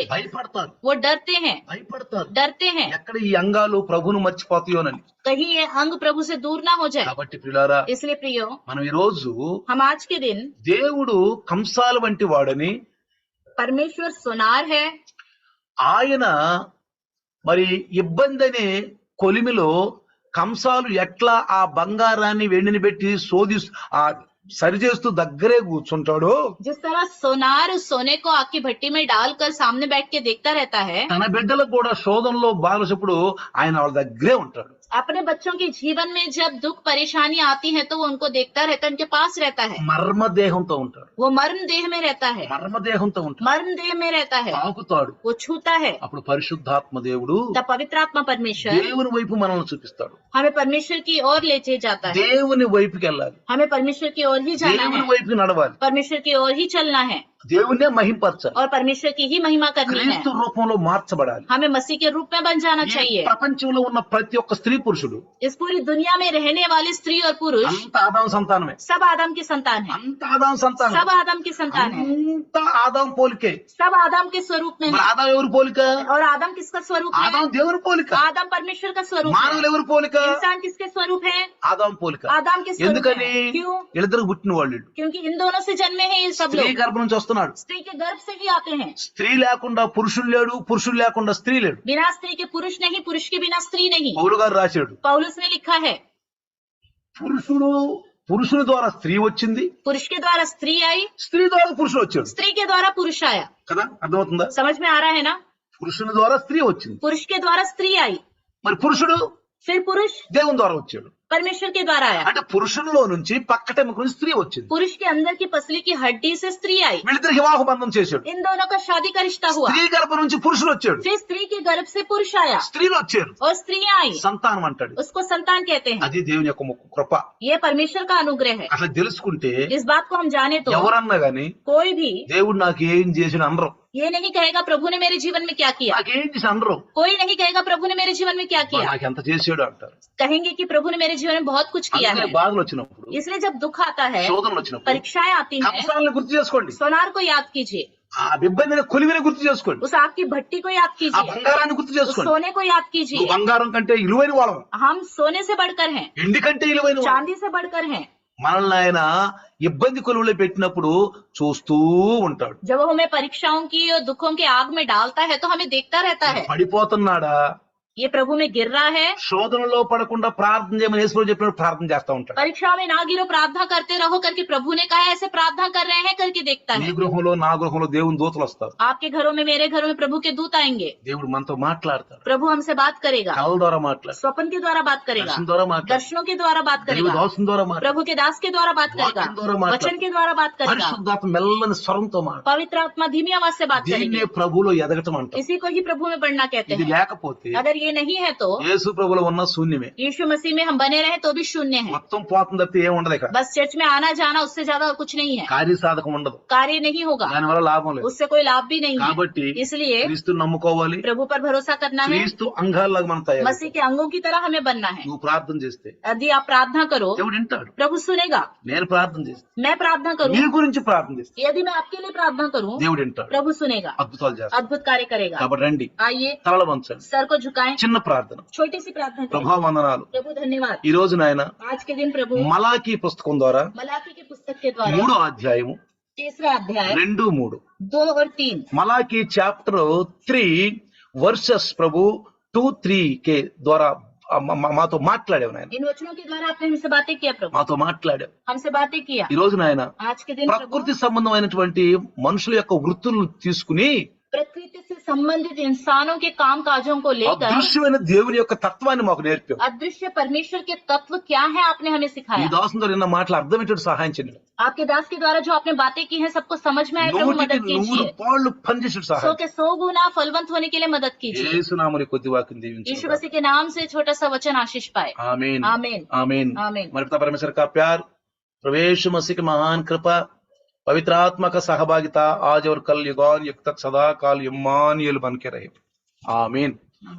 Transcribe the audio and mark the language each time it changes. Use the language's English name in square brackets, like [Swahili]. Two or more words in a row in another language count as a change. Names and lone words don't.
[Telugu] భయపడతారు, [Hindi] वो डरते हैं, डरते हैं [Telugu] ఎక్కడ ఈ అంగాలు ప్రభువును మర్చిపోతాయోనని. [Hindi] कहीं ये अंग प्रभु से दूर ना हो जाए। [Telugu] కాబట్టి ప్రియులారా, [Hindi] इसलिए प्रियो, [Telugu] మనం ఈ రోజు [Hindi] हम आज के दिन, [Telugu] దేవుడు కంసాల వంటి వాడని, [Hindi] परमेश्वर सोनार है, [Telugu] ఆయన మరి ఇబ్బంది అనే కొలిమిలో కంసాలు ఎట్లా ఆ బంగారాన్ని వెండిని పెట్టి ఆ సరిచేస్తూ దగ్గరే కూర్చుంటాడో, [Hindi] जिस तरह सोनार उस सोने को आग की भट्टी में डालकर सामने बैठ के देखता रहता है, [Telugu] తన బిడ్డలకు కూడా శోధనలో బాధలప్పుడు ఆయన వాళ్ళ దగ్గరే ఉంటాడు. [Hindi] अपने बच्चों के जीवन में जब दुख परेशानी आती है तो वो उनको देखता रहता है, उनके पास रहता है, [Telugu] మర్మదేహంతో ఉంటాడు. [Hindi] वो मर्म देह में रहता है, [Telugu] మర్మదేహంతో ఉంటాడు, [Hindi] मर्म देह में रहता है, [Telugu] తాకుతాడు. [Hindi] वो छूता है। [Telugu] అప్పుడు పరిశుద్ధాత్మ దేవుడు [Hindi] तब पवित्र आत्मा परमेश्वर [Telugu] దేవుని వైపు మనల్ని చూపిస్తాడు. [Hindi] हमें परमेश्वर की ओर ले जाता है, [Telugu] దేవుని వైపుకి వెళ్ళాలి, [Hindi] हमें परमेश्वर की ओर ही जाना [Telugu] దేవుని [Hindi] है, [Telugu] వైపుకి నడవాలి, [Hindi] परमेश्वर की ओर ही चलना है [Telugu] దేవుణ్ణే మహింపరచాలి, [Hindi] और परमेश्वर की ही महिमा करनी है। [Telugu] క్రీస్తు రూపంలో మార్చబడాలి. [Hindi] हमें मसीह के रूप में बन जाना [Telugu] ఈ [Hindi] चाहिए। [Telugu] ప్రపంచంలో ఉన్న ప్రతి ఒక్క స్త్రీ పురుషుడు [Hindi] इस पूरी दुनिया में रहने वाली स्त्री और पुरुष [Telugu] అంత ఆదాం సంతానమే, [Hindi] सब आदम की संतान है, [Telugu] అంత ఆదాం సంతానం, [Hindi] सब आदम की संतान है, [Telugu] అంత ఆదాం పోలికే. [Hindi] सब आदम के स्वरूप में [Telugu] మరి [Hindi] है। [Telugu] ఆదాం ఎవరి పోలిక? [Hindi] और आदम किसका स्वरूप [Telugu] ఆదాం [Hindi] है? [Telugu] దేవుని పోలిక. [Hindi] आदम परमेश्वर का स्वरूप [Telugu] మానవులు [Hindi] है। [Telugu] ఎవరి పోలిక? [Hindi] इंसान किसके स्वरूप है? [Telugu] ఆదాం పోలిక. [Hindi] आदम के स्वरूप [Telugu] ఎందుకని? [Hindi] है। क्यों? [Telugu] వీళ్ళిద్దరు పుట్టిన వాళ్ళు. [Hindi] क्योंकि इन दोनों से जन्मे हैं ये सब [Telugu] స్త్రీ [Hindi] लोग, [Telugu] గర్భం నుంచి వస్తున్నాడు. [Hindi] स्त्री के गर्भ से ही आते हैं। [Telugu] స్త్రీ లేకుండా పురుషుడు లేడు, పురుషుడు లేకుండా స్త్రీ లేడు. [Hindi] बिना स्त्री के पुरुष नहीं, पुरुष के बिना स्त्री नहीं। [Telugu] పౌలు గారు రాశాడు, [Hindi] पौलुस ने लिखा है, [Telugu] పురుషుని ద్వారా స్త్రీ వచ్చింది, [Hindi] पुरुष के द्वारा स्त्री आई, [Telugu] స్త్రీ ద్వారా పురుషుడు వచ్చాడు. [Hindi] स्त्री के द्वारा पुरुष आया। [Telugu] కదా, అర్థమవుతుందా? [Hindi] समझ में आ रहा है ना? [Telugu] పురుషుని ద్వారా స్త్రీ వచ్చింది, [Hindi] पुरुष के द्वारा स्त्री आई, [Telugu] మరి పురుషుడు [Hindi] फिर पुरुष [Telugu] దేవుని ద్వారా వచ్చాడు. [Hindi] परमेश्वर के द्वारा आया। [Telugu] అంటే పురుషునిలో నుంచి పక్కటెముక నుంచి స్త్రీ వచ్చింది. [Hindi] पुरुष के अंदर की पसली की हड्डी से स्त्री आई, [Telugu] వీళ్ళిద్దరికి వివాహ బంధం చేశాడు. [Hindi] इन दोनों का शादी का रिश्ता हुआ। [Telugu] స్త్రీ గర్భం నుంచి పురుషుడు వచ్చాడు, [Hindi] फिर स्त्री के गर्भ से पुरुष आया [Telugu] స్త్రీలు వచ్చారు, [Hindi] और स्त्रियां आई, [Telugu] సంతానం అంటాడు. [Hindi] उसको संतान कहते हैं। [Telugu] అది దేవుని యొక్క కృప. [Hindi] ये परमेश्वर का अनुग्रह है। [Telugu] అట్లా తెలుసుకుంటే [Hindi] इस बात को हम जाने तो [Telugu] ఎవరన్నా గాని [Hindi] कोई भी [Telugu] దేవుడు నాకు ఏం చేసిన అనరు, [Hindi] ये नहीं कहेगा प्रभु ने मेरे जीवन में क्या किया, [Telugu] నాకేం చేసి అనరు, [Hindi] कोई नहीं कहेगा प्रभु ने मेरे जीवन में क्या किया, [Telugu] నాకు ఎంత చేసాడు అంటారు. [Hindi] कहेंगे कि प्रभु ने मेरे जीवन में बहुत कुछ किया [Telugu] అందుకే [Hindi] है। [Telugu] బాధలు వచ్చినప్పుడు, [Hindi] इसलिए जब दुख आता है, [Telugu] శోధనలు వచ్చినప్పుడు [Hindi] परीक्षाएं आती हैं, [Telugu] కంసాలను గుర్తు చేసుకోండి, [Hindi] सोनार को याद कीजिए, [Telugu] ఆ ఇబ్బందిని కొలివిని గుర్తు చేసుకోండి, [Hindi] उस आग की भट्टी को याद [Telugu] ఆ [Hindi] कीजिए, [Telugu] బంగారాన్ని గుర్తు [Hindi] उस [Telugu] చేసుకోండి. [Hindi] सोने को याद [Telugu] నువ్వు [Hindi] कीजिए। [Telugu] బంగారం కంటే విలువైన వాళ్ళం, [Hindi] हम सोने से बढ़कर हैं, [Telugu] ఎండి కంటే విలువైన వాళ్ళం. [Hindi] चांदी से बढ़कर हैं। [Telugu] మనల్ని ఆయన ఇబ్బంది కొలువులో పెట్టినప్పుడు చూస్తూ ఉంటాడు. [Hindi] जब वो हमें परीक्षाओं की और दुखों के आग में डालता है तो हमें देखता रहता है, [Telugu] పడిపోతున్నాడా, [Hindi] ये प्रभु में गिर रहा है। [Telugu] శోధనలో పడకుండా ప్రార్థన చేయమని యేసు చెప్పినప్పుడు ప్రార్థన చేస్తా ఉంటాడు. [Hindi] परीक्षा में ना गिरो, प्रार्थना करते रहो करके प्रभु ने कहा है, ऐसे प्रार्थना कर रहे हैं करके देखता [Telugu] నీ [Hindi] है। [Telugu] గృహంలో నా గృహంలో దేవుని దూతలు వస్తారు, [Hindi] आपके घरों में मेरे घरों में प्रभु के दूत आएंगे, [Telugu] దేవుడు మనతో మాట్లాడతాడు, [Hindi] प्रभु हमसे बात करेगा, [Telugu] కళల ద్వారా మాట్లాడతాడు, [Hindi] स्वप्न के द्वारा बात करेगा, [Telugu] దర్శనం ద్వారా మాట్లాడతాడు, [Hindi] दर्शनों के द्वारा बात [Telugu] దైవ [Hindi] करेगा, [Telugu] దాసుని ద్వారా మాట్లాడతాడు, [Hindi] प्रभु के दास के द्वारा बात करेगा, [Telugu] వాక్యం ద్వారా మాట్లాడతాడు, [Hindi] वचन के द्वारा बात करेगा, [Telugu] పరిశుద్ధాత్మ మెల్లని స్వరంతో మాట్లాడు. [Hindi] पवित्र आत्मा धीमी आवाज से बात [Telugu] దీన్నే [Hindi] करेगी। [Telugu] ప్రభువులో ఎదగటం అంటాం. [Hindi] इसी को ही प्रभु में बढ़ना कहते [Telugu] ఇది [Hindi] हैं। [Telugu] లేకపోతే [Hindi] अगर ये नहीं है तो [Telugu] యేసు ప్రభువులో ఉన్న శూన్యమే, [Hindi] यीशु मसीह में हम बने रहे तो भी शून्य है। [Telugu] మొత్తం పోతుంది తప్పితే ఏం ఉండదు. ఇక్కడ [Hindi] बस चर्च में आना जाना, उससे ज्यादा और कुछ नहीं है, [Telugu] కార్యసాధకం ఉండదు, [Hindi] कार्य नहीं होगा, [Telugu] దానివల్ల లాభం లేదు. [Hindi] उससे कोई लाभ भी नहीं है। [Telugu] కాబట్టి [Hindi] इसलिए [Telugu] క్రీస్తుని నమ్ముకోవాలి, [Hindi] प्रभु पर भरोसा करना है, [Telugu] క్రీస్తు అంగాల్లాగా మనం తయారు. [Hindi] मसीह के अंगों की तरह हमें बनना है। [Telugu] నువ్వు ప్రార్థన చేస్తే [Hindi] यदि आप प्रार्थना करो [Telugu] దేవుడు వింటాడు. [Hindi] प्रभु सुनेगा, [Telugu] నేను ప్రార్థన చేస్తే, [Hindi] मैं प्रार्थना [Telugu] నీ [Hindi] करूँ, [Telugu] గురించి ప్రార్థన చేస్తే [Hindi] यदि मैं आपके लिए प्रार्थना करूँ [Telugu] దేవుడు వింటాడు, [Hindi] प्रभु सुनेगा, [Telugu] అద్భుతాలు చేస్తాడు. [Hindi] अद्भुत कार्य करेगा। [Telugu] కాబట్టి రండి, [Hindi] आइए [Telugu] తలలు వంచండి, [Hindi] सर को झुकाएं, [Telugu] చిన్న ప్రార్థన. [Hindi] छोटी सी प्रार्थना करें। [Telugu] ప్రభా వందనాలు. [Hindi] प्रभु धन्यवाद, [Telugu] ఈ రోజు నాయన [Hindi] आज के दिन प्रभु [Telugu] మలాకీ పుస్తకం ద్వారా [Hindi] मलाकी की पुस्तक के द्वारा [Telugu] 3వ అధ్యాయము [Hindi] तीसरा अध्याय [Telugu] 2-3 [Hindi] 2 और 3 [Telugu] మలాకీ చాప్టర్ 3 వర్సెస్ ప్రభు 2-3 के ద్వారా మాతో మాట్లాడావు నాయన, [Hindi] इन वचनों के द्वारा आपने हमसे बातें किया प्रभु, [Telugu] మాతో మాట్లాడావు. [Hindi] हमसे बातें किया। [Telugu] ఈ రోజు నాయన [Hindi] आज के दिन प्रभु [Telugu] ప్రకృతి సంబంధమైనటువంటి మనుషుల యొక్క వృత్తులను తీసుకుని [Hindi] प्रकृति से संबंधित इंसानों के काम काजों को लेकर [Telugu] అదృశ్యమైన దేవుని యొక్క తత్వాన్ని మాకు నేర్పావు. [Hindi] अदृश्य परमेश्वर के तत्व क्या है आपने हमें [Telugu] ఈ [Hindi] सिखाया। [Telugu] దాసుని ద్వారా నిన్న మాటలు అర్థమయ్యేటట్టు సహాయం చేయండి. [Hindi] आपके दास के द्वारा जो आपने बातें की हैं सबको समझ में आए प्रभु, [Telugu] 100కి [Hindi] मदद 100 कीजिए। [Telugu] పాళ్ళు పనిచేసేట్టు 100 సహాయం. [Hindi] के 100 गुना फलवंत होने के लिए मदद कीजिए। [Telugu] యేసునామములో కొద్ది వాక్యం దీవించు. [Hindi] यीशु मसीह के नाम से छोटा सा वचन आशीष पाए। आमीन आमीन आमीन आमीन। हमारे पिता परमेश्वर का प्यार, प्रभु यीशु मसीह की महान कृपा, पवित्र आत्मा का सहभागिता आज और कल युगान युग तक सदा काल इम्मानुएल बन के रहे.